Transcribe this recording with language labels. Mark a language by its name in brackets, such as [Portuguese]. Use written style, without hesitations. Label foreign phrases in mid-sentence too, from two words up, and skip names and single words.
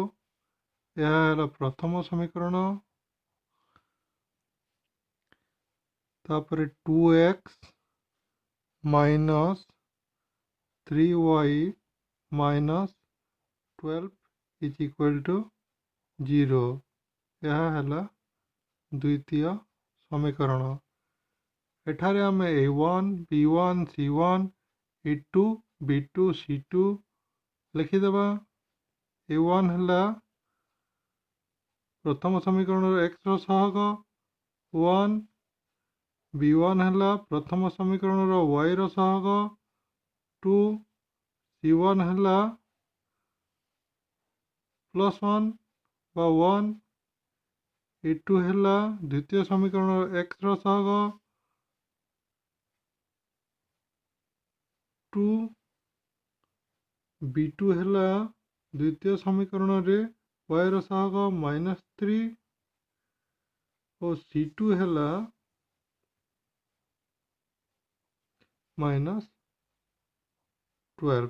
[Odia] ଏହା ହେଲା ପ୍ରଥମ ସମୀକରଣ। ତାପରେ 2x - 3y - 12 = 0। ଏହା ହେଲା ଦ୍ୱିତୀୟ ସମୀକରଣ। ଏଠାରେ ଆମେ a1 b1 c1 a2 b2 c2 ଲେଖିଦେବା। a1 ହେଲା ପ୍ରଥମ ସମୀକରଣର x ର ସହଗ 1, b1 ହେଲା ପ୍ରଥମ ସମୀକରଣର y ର ସହଗ 2, c1 ହେଲା +1 ବା 1, a2 ହେଲା ଦ୍ୱିତୀୟ ସମୀକରଣର x ର ସହଗ 2, b2 ହେଲା ଦ୍ୱିତୀୟ ସମୀକରଣରେ y ର ସହଗ -3 ଓ c2 ହେଲା -12।